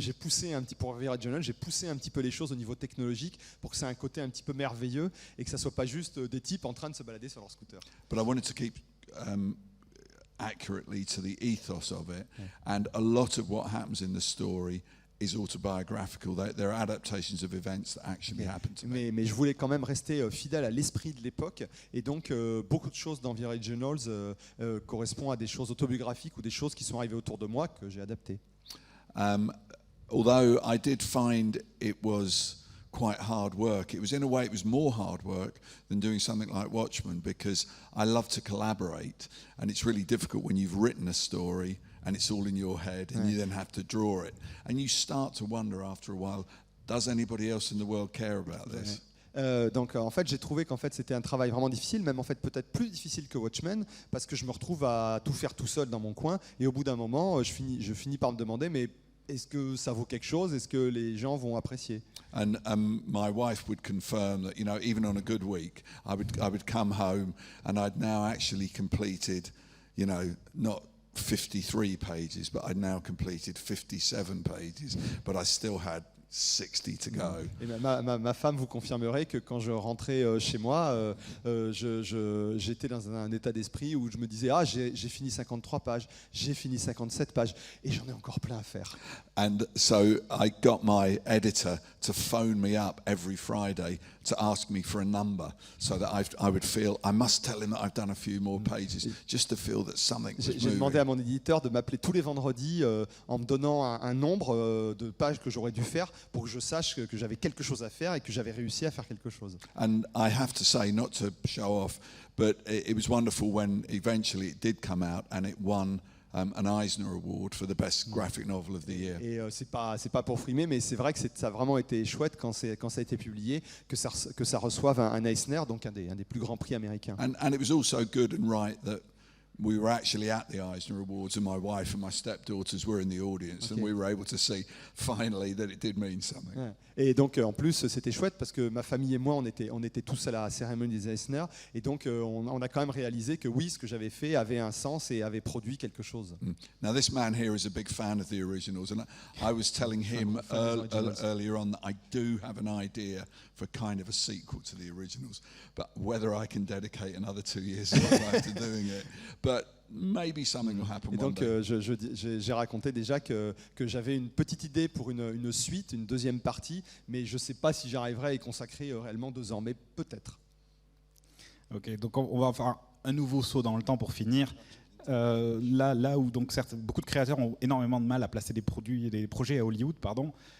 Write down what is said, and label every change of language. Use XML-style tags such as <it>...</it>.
<fr>J'ai poussé un petit pour The Originals, j'ai poussé un petit peu les choses au niveau technologique pour que ça ait un côté un petit peu merveilleux et que ça soit pas juste des types en train de se balader sur leur scooter.</fr> <en>But I wanted to keep accurately to the ethos of it, and a lot of what happens in the story is autobiographical. They're adaptations of events that actually happened to me.</en> <fr>Mais je voulais quand même rester fidèle à l'esprit de l'époque, et donc beaucoup de choses dans The Originals correspondent à des choses autobiographiques ou des choses qui sont arrivées autour de moi que j'ai adaptées.</fr> <en>Although I did find it was quite hard work. It was, in a way, it was more hard work than doing something like Watchmen, because I love to collaborate, and it's really difficult when you've written a story and it's all in your head, and you then have to draw it, and you start to wonder after a while, does anybody else in the world care about this?</en> <fr>Donc en fait j'ai trouvé qu'en fait c'était un travail vraiment difficile, même en fait peut-être plus difficile que Watchmen, parce que je me retrouve à tout faire tout seul dans mon coin, et au bout d'un moment je finis par me demander, mais est-ce que ça vaut quelque chose? Est-ce que les gens vont apprécier?</fr> <en>And my wife would confirm that, you know, even on a good week, I would come home and I'd now actually completed, you know, not 53 pages, but I'd now completed 57 pages, but I still had 60 to go.</en> <fr>Et ma femme vous confirmerait que quand je rentrais chez moi, j'étais dans un état d'esprit où je me disais j'ai fini 53 pages, j'ai fini 57 pages et j'en ai encore plein à faire.</fr> <en>And so I got my editor to phone me up every Friday to ask me for a number, so that I would feel I must tell him that I've done a few more pages, just to feel that something was moving.</en> <fr>J'ai demandé à mon éditeur de m'appeler tous les vendredis en me donnant un nombre de pages que j'aurais dû faire pour que je sache que j'avais quelque chose à faire et que j'avais réussi à faire quelque chose.</fr> <en>And I have to say, not to show off, but it was wonderful when eventually it did come out and it won an Eisner Award for the best graphic novel of the year.</en> <fr>Et c'est pas pour frimer, mais c'est vrai que ça a vraiment été chouette quand ça a été publié, que ça reçoive un Eisner, donc un des plus grands prix américains.</fr> <en>And it was also good and right that we were actually at the Eisner Awards, and my wife and my stepdaughters were in the audience, and we were able to see finally that it did mean something.</en> <fr>Ouais. Et donc en plus c'était chouette parce que ma famille et moi on était tous à la cérémonie des Eisner, et donc on a quand même réalisé que oui, ce que j'avais fait avait un sens et avait produit quelque chose.</fr> <en>Now this man here is a big fan of the originals, and I was telling him earlier on that I do have an idea for kind of a sequel to the originals, but whether I can dedicate another 2 years of my life to doing it, but maybe something will happen.</en> <fr>Et donc j'ai raconté déjà que j'avais une petite idée pour une suite, une deuxième partie, mais je ne sais pas si j'arriverai à y consacrer réellement 2 ans, mais peut-être. Ok, donc on va faire un nouveau saut dans le temps pour finir. Là où donc beaucoup de créateurs ont énormément de mal à placer des projets à Hollywood, pardon.</fr>